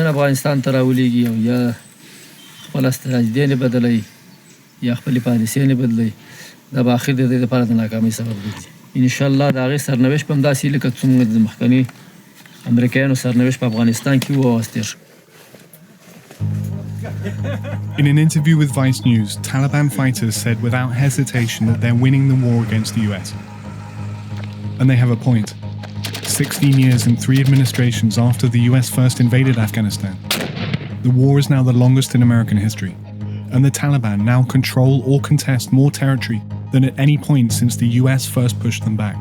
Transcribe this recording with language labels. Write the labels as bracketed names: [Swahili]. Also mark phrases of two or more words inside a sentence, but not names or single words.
[Pashto] افغانستان ته راولېږي او یا خپل استراتیژي نه بدلوي یا خپلې پالیسۍ نه بدلوي دا به اخر د دې لپاره د ناکامۍ سبب ګرځي انشاءالله د هغې سرنوشت به هم داسې وي لکه څومره د مخکني امریکایانو سرنوشت په افغانستان کې و او تېر شو. [English] In an interview with Vice News, Taliban fighters said without hesitation that they're winning the war against the US. And they have a point. 16 years and 3 administrations after the US first invaded Afghanistan. The war is now the longest in American history, and the Taliban now control or contest more territory than at any point since the US first pushed them back.